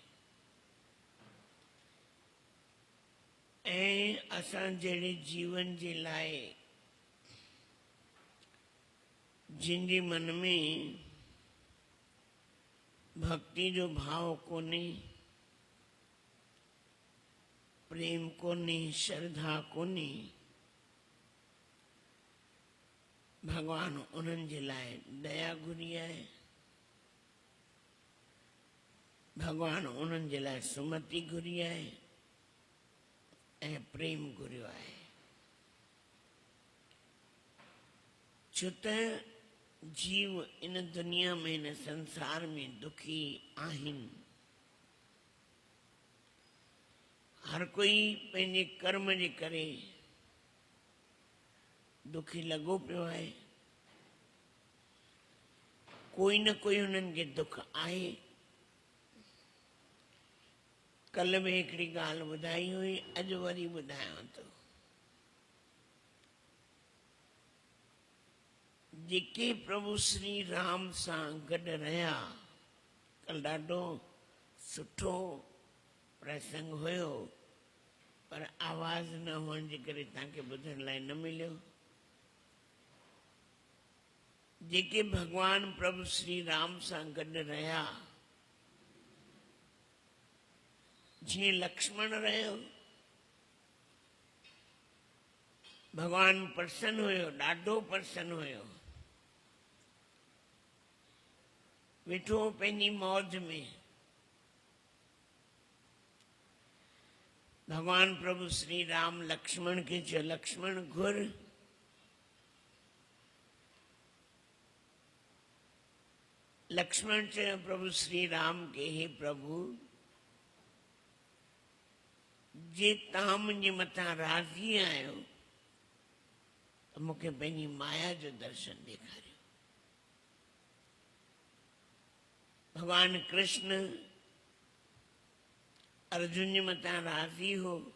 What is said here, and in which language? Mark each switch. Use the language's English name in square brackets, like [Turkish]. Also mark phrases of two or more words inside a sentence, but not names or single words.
[Sindhi] असां जड़े जीवन जे लाए जिनके मन में भक्ति जो भाव कोने, प्रेम कोने, श्रद्धा कोने, भगवान उन्हनि जे लाए दया घुरी है। भगवान उन्हनि जे लाए सुमति घुरी है ऐं प्रेम घुरियो है। छो त जीव इन दुनिया में, इन संसार में दुखी आहिनि। हर कोई पंहिंजे कर्म जे करे दुखी लगो पियो है। कोई न कोई हुननि खे दुख आहे। कल भी हिकिड़ी ॻाल्हि ॿुधाई हुई, अॼु वरी ॿुधायां थो। जेके प्रभु श्री राम सां गॾु रहिया, कल ॾाढो सुठो प्रसंग हुयो, पर आवाज़ न हुअण जे करे तव्हांखे ॿुधण लाइ न मिलियो। जेके भगवान प्रभु श्री राम सां गॾु रहिया, जीअं लक्ष्मण रहियो, भगवान प्रसन्न हुयो, ॾाढो प्रसन्न हुयो, वेठो पंहिंजी मौज में। भगवान प्रभु श्री राम लक्ष्मण के चयो, लक्ष्मण घुर। लक्ष्मण चयो प्रभु श्री राम के, हे प्रभु, जे तव्हां मुंहिंजे मथां राज़ी आहियो त मूंखे पंहिंजी माया जो दर्शन ॾेखारियो। भगवान कृष्ण अर्जुन जे मथां राज़ी हो।